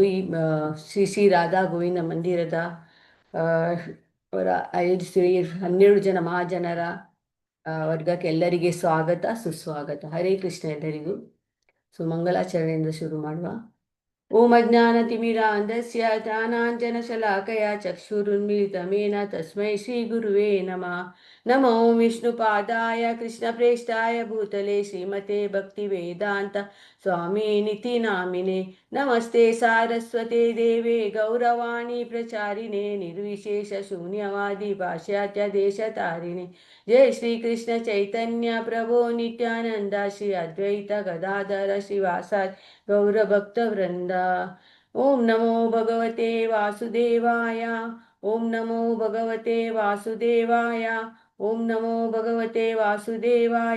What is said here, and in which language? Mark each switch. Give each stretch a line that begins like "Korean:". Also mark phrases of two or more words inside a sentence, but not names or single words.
Kannada: ಈ ಶ್ರೀ ಶ್ರೀ ರಾಧಾ ಗೋವಿಂದ ಮಂದಿರದ ಅವರ ಆಯೋಜಿಸಿರುವ 12 ಜನ ಮಹಾಜನರ ವರ್ಗಕ್ಕೆ ಎಲ್ಲರಿಗೆ ಸ್ವಾಗತ ಸುಸ್ವಾಗತ.
Sanskrit: ಹರೇ ಕೃಷ್ಣ
Kannada: ಎಲ್ಲರಿಗೂ. ಮಂಗಲಾಚರಣೆಯಿಂದ ಶುರು ಮಾಡುವ.
Sanskrit: ಓಂ ಅಜ್ಞಾನತಿಮಿರಾಂಧಸ್ಯ ಜ್ಞಾನಾಂಜನಶಲಾಕಯ ಚಕ್ಷುರುನ್ಮಿಲಿತಮೇನ ತಸ್ಮೈ ಶ್ರೀ ಗುರುವೇ ನಮಃ. ನಮೋ ವಿಷ್ಣುಪಾದಾಯ ಕೃಷ್ಣಪ್ರೇಷ್ಠಾಯ ಭೂತಲೆ ಶ್ರೀಮತೆ ಭಕ್ತಿವೇದಾಂತ ಸ್ವಾಮಿ ನಿತಿ ನಾಮಿನೆ ನಮಸ್ತೆ ಸಾರಸ್ವತೆ ದೇವೆ ಗೌರವಾಣಿ ಪ್ರಚಾರಿಣೆ ನಿರ್ವಿಶೇಷ ಶೂನ್ಯವಾದಿ ಪಾಶ್ಚಾತ್ಯ ದೇಶ ತಾರಿಣೆ ಜಯ ಶ್ರೀ ಕೃಷ್ಣ ಚೈತನ್ಯ ಪ್ರಭೋ ನಿತ್ಯಾನಂದ ಶ್ರೀ ಅದ್ವೈತ ಗದಾಧರ ಶ್ರೀವಾಸಾದಿ ಗೌರಭಕ್ತ ವೃಂದ. ಓಂ ನಮೋ ಭಗವತೆ ವಾಸುದೇವಾಯ. ಓಂ ನಮೋ ಭಗವತೆ ವಾಸುದೇವಾಯ. ಓಂ ನಮೋ ಭಗವತೆ ವಾಸುದೇವಾಯ.